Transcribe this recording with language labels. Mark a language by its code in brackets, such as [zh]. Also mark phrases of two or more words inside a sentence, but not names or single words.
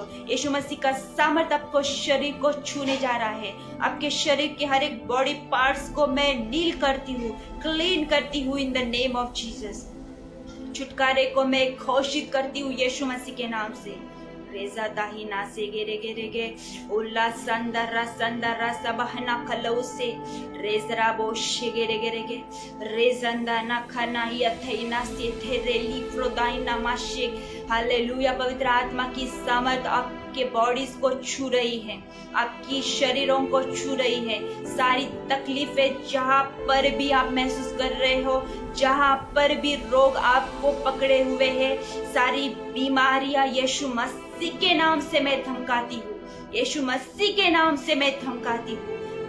[hi] यीशु मसीह का सामर्थ आपको शरीर को छूने जा रहा है। आपके शरीर के हर एक [en] body parts [hi] को मैं नील करती हूँ, क्लीन करती हूँ [en] in the name of Jesus. [hi] छुटकारे को मैं घोषित करती हूँ यीशु मसीह के नाम से। रेजा दाहिना से गेरे गेरे गे उल्ला संदरा सबहना खलौसे रेजरा बोशे गेरे गेरे गे रेजंदा ना खाना यथैना से थेरेली फ्रोदाइना माशे। हालेलुया। पवित्र आत्मा की सामर्थ आपके बॉडीज को छू रही है, आपकी शरीरों को छू रही है। सारी तकलीफें जहाँ पर भी आप महसूस कर रहे हो, जहाँ पर भी रोग आपको पकड़े हुए हैं, सारी बीमारियां यीशु मसीह के नाम से मैं धमकाती हूँ, यीशु मसीह के नाम से मैं धमकाती हूँ।